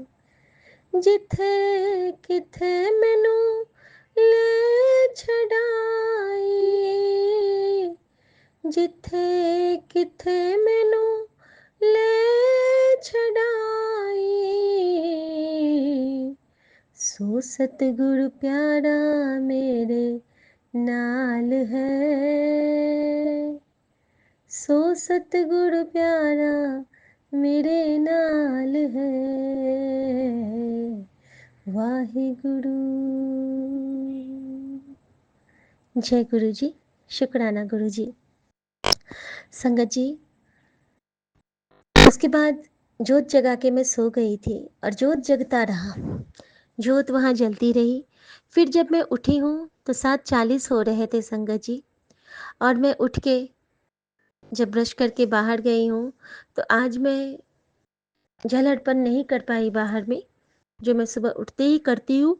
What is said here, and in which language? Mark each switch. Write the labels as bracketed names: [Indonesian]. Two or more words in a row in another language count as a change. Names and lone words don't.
[Punjabi] ਜਿਥੇ ਕਿਥੇ ਮੈਨੂੰ ਲੇ ਛੜਾਈ, ਜਿਥੇ ਕਿਥੇ ਮੈਨੂੰ ਲੇ ਛੜਾਈ, ਸੋ ਸਤਿਗੁਰੁ ਪਿਆਰਾ ਮੇਰੇ ਨਾਲ ਹੈ, ਸੋ ਸਤਿਗੁਰੁ ਪਿਆਰਾ ਮੇਰੇ ਨਾਲ ਹੈ। [Hindi] वाहिगुरु। जय गुरु जी। शुक्राना गुरु जी। संगत जी, उसके बाद जोत जगा के मैं सो गई थी, और जोत जगता रहा, जोत वहाँ जलती रही। फिर जब मैं उठी हूँ तो 7:40 हो रहे थे संगत जी, और मैं उठ के जब ब्रश करके बाहर गई हूँ तो आज मैं जल अर्पण नहीं कर पाई बाहर में, जो मैं सुबह उठते ही करती हूँ।